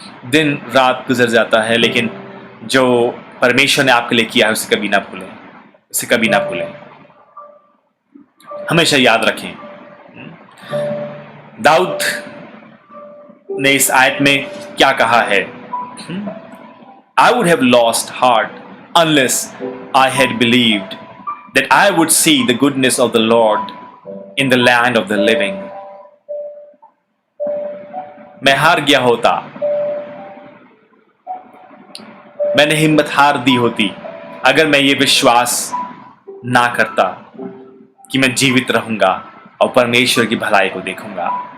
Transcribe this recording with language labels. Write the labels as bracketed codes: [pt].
[hi] दिन रात गुजर जाता है, लेकिन जो परमेश्वर ने आपके लिए किया है उसे कभी ना भूलें, उसे कभी ना भूलें, हमेशा याद रखें। दाऊद ने इस आयत में क्या कहा है? [en] I would have lost heart unless I had believed that I would see the goodness of the Lord in the land of the living. [hi] मैं हार गया होता, मैंने हिम्मत हार दी होती अगर मैं ये विश्वास ना करता कि मैं जीवित रहूंगा और परमेश्वर की भलाई को देखूंगा।